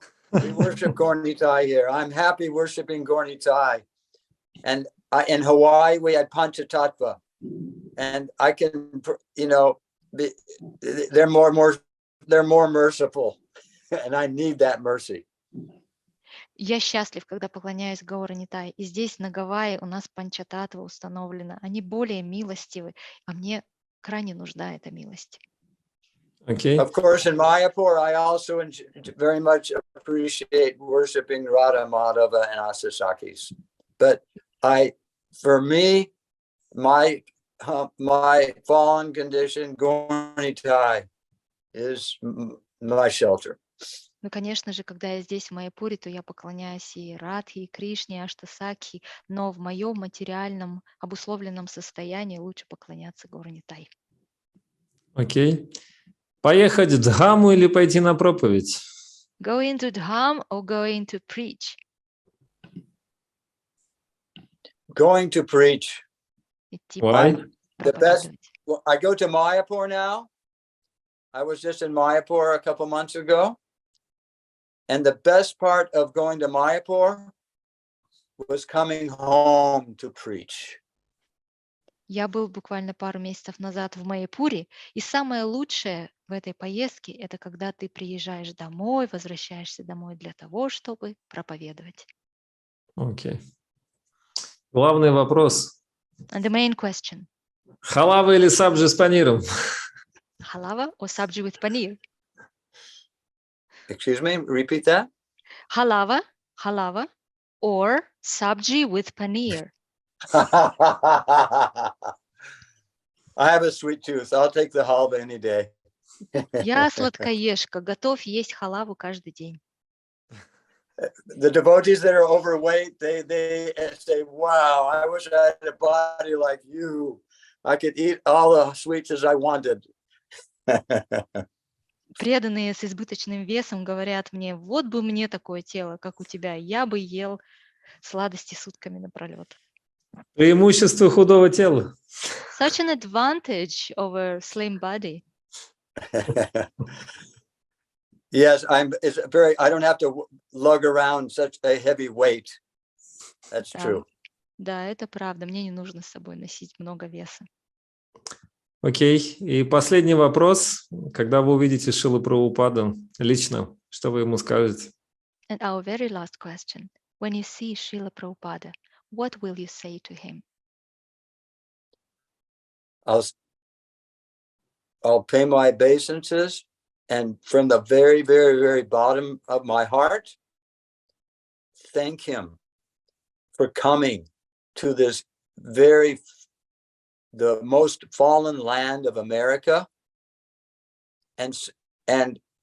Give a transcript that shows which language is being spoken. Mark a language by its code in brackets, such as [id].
[en] We worship Gornitai here. I'm happy worshiping Gornitai. And in Hawaii, we had Panchatattva. And I can, they're more merciful. And I need that mercy. [ru] Я счастлив, когда поклоняюсь Гауранитае. И здесь на Гавайи у нас панчататтва установлена. Они более милостивы, а мне крайне нужна эта милость. [en] Okay. Of course, in Mayapur, I also very much appreciate worshiping Radha Madhava and Asasakis. But for me, my fallen condition, Gornitai, is my shelter. [ru] Ну, конечно же, когда я здесь, в Майяпуре, то я поклоняюсь и Радхе, и Кришне, и Аштасакхи, но в моем материальном, обусловленном состоянии лучше поклоняться Гауранитае. Окей. Поехать в Дхаму или пойти на проповедь? [en] Going to Dham or going to preach? Going to preach. [ru] Идти [en] Why? The best. [ru] проповедовать. [en] Well, I go to Mayapur now. I was just in Mayapur a couple months ago. And the best part of going to Mayapur was coming home to preach. [ru] Я был буквально пару месяцев назад в Майяпуре, и самое лучшее в этой поездке – это когда ты приезжаешь домой, возвращаешься домой для того, чтобы проповедовать. Окей. Главный вопрос. [en] And the main question. [ru] Халава или сабджи с паниром? [en] Halava or sabji with paneer? Excuse me, repeat that. Halava or sabji with paneer. I have a sweet tooth. I'll take the halva any day. [ru] Я сладкоежка, готов есть халаву каждый день. [en] The devotees that are overweight, they say, wow, I wish I had a body like you. I could eat all the sweets as I wanted. [ru] Преданные с избыточным весом говорят мне, вот бы мне такое тело, как у тебя, я бы ел сладости сутками напролет. Преимущество худого тела. [en] Such an advantage over slim body. Yes, I don't have to lug around such a heavy weight. That's true. [ru] Да, это правда. Мне не нужно с собой носить много веса. Окей. И последний вопрос. Когда вы увидите Шрилу Прабхупаду лично, что вы ему скажете? [en] And our very last question. When you see Шрила Прабхупада, what will you say to him? I'll pay my obeisances, and from the very, very, very bottom of my heart, thank him for coming to this the most fallen land of America, and